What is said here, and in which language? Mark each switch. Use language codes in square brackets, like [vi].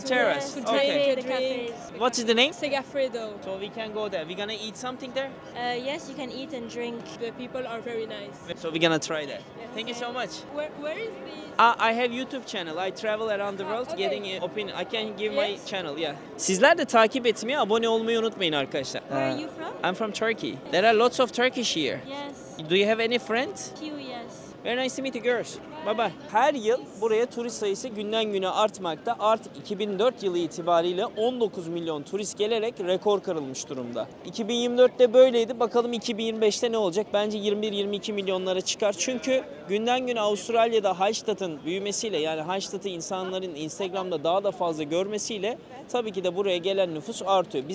[en] to, terrace, To okay. drink, The to drink. cafes. What is the name? Segafredo. So we can go there. We're gonna eat something there? Yes, you can eat and drink. The people are very nice. So we're gonna try that. Thank you so much. Where is this? I have YouTube channel. I travel around the world okay. getting opinion. I can give my Yes. channel. Yeah. [tr] Sizler de takip etmeyi, abone olmayı unutmayın arkadaşlar. [en] Where are you from? I'm from Turkey. There are lots of Turkish here. Yes. Do you have any friends? Few, yes. Very nice to meet you girls. Bye bye. [tr] Her yıl buraya turist sayısı günden güne artmakta. Artık 2004 yılı itibariyle 19 milyon turist gelerek rekor kırılmış durumda. 2024'te böyleydi. Bakalım 2025'te ne olacak? Bence 21-22 milyonlara çıkar. Çünkü günden güne Avustralya'da Hallstatt'ın büyümesiyle, yani Hallstatt'ı insanların Instagram'da daha da fazla görmesiyle tabii ki de buraya gelen nüfus artıyor.